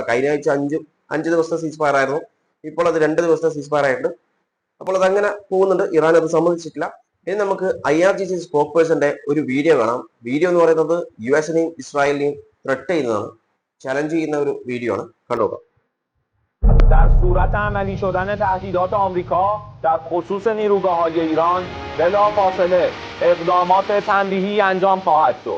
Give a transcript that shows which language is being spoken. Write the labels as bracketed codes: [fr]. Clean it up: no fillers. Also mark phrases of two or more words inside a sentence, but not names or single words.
[ml] കഴിഞ്ഞ ആഴ്ച 5 ദിവസത്തെ [en] cease fire [ml] ആയിരുന്നു, ഇപ്പോൾ അത് 2 ദിവസത്തെ [en] cease fire [ml] ആയിട്ടുണ്ട്. അപ്പോൾ അതങ്ങനെ പോകുന്നുണ്ട്. ഇറാൻ അത് സമ്മതിച്ചിട്ടില്ല. ഇനി നമുക്ക് IRGC സ്പോക്ക് പേഴ്സന്റെ ഒരു വീഡിയോ കാണാം. വീഡിയോ എന്ന് പറയുന്നത് US-നെയും ഇസ്രായേലിനെയും ത്രെട്ട് ചെയ്യുന്നതാണ്, ചലഞ്ച് ചെയ്യുന്ന ഒരു വീഡിയോ ആണ്. കണ്ടുനോക്കാം. [fa] در صورت عملی شدن تهدیدات آمریکا در خصوص نیروگاه‌های ایران بلافاصله اقدامات تنبیهی انجام خواهد شد.